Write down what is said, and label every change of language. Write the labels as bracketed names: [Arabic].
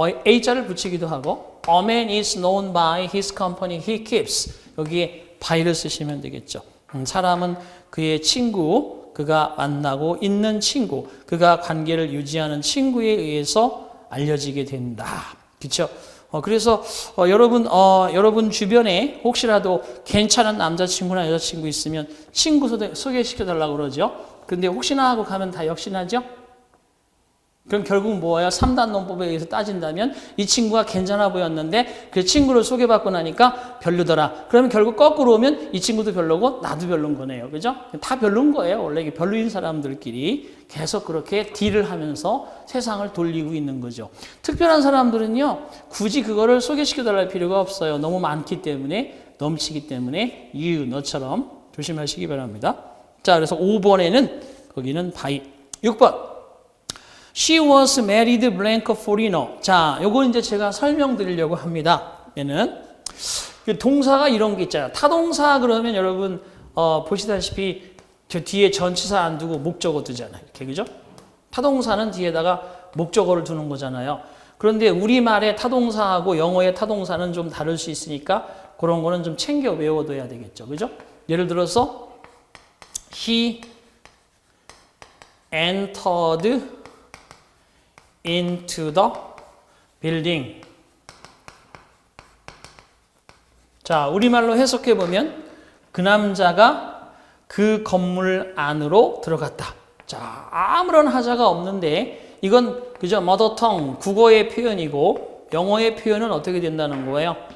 [Korean] A자를 붙이기도 하고 [English] A man is known by his company he keeps. [Korean] 여기에 by를 쓰시면 되겠죠. 사람은 그의 친구, 그가 만나고 있는 친구, 그가 관계를 유지하는 친구에 의해서 알려지게 된다. 그렇죠? 그래서 여러분 주변에 혹시라도 괜찮은 남자친구나 여자친구 있으면 친구 소개시켜달라고 그러죠. 근데 혹시나 하고 가면 다 역시나죠? 그럼 결국 뭐예요? 3단 논법에 의해서 따진다면 이 친구가 괜찮아 보였는데 그 친구를 소개받고 나니까 별로더라. 그러면 결국 거꾸로 오면 이 친구도 별로고 나도 별론 거네요. 그죠? 다 별론 거예요. 원래 이게 별로인 사람들끼리 계속 그렇게 딜을 하면서 세상을 돌리고 있는 거죠. 특별한 사람들은요. 굳이 그거를 소개시켜달랄 필요가 없어요. 너무 많기 때문에 넘치기 때문에 너처럼 조심하시기 바랍니다. 자, 그래서 5번에는 거기는 by. 6번. [English] She was married blank foreigner. [Korean] 자, 요거 이제 제가 설명드리려고 합니다. 얘는 동사가 이런 게 있잖아요. 타동사 그러면 여러분 보시다시피 저 뒤에 전치사 안 두고 목적어 두잖아요. 이렇게 그죠? 타동사는 뒤에다가 목적어를 두는 거잖아요. 그런데 우리말의 타동사하고 영어의 타동사는 좀 다를 수 있으니까 그런 거는 좀 챙겨 외워둬야 되겠죠. 그죠? 예를 들어서 [English] He entered into the building. [Korean] 자, 우리말로 해석해 보면 그 남자가 그 건물 안으로 들어갔다. 자, 아무런 하자가 없는데 이건 그저 머더텅 국어의 표현이고 영어의 표현은 어떻게 된다는 거예요?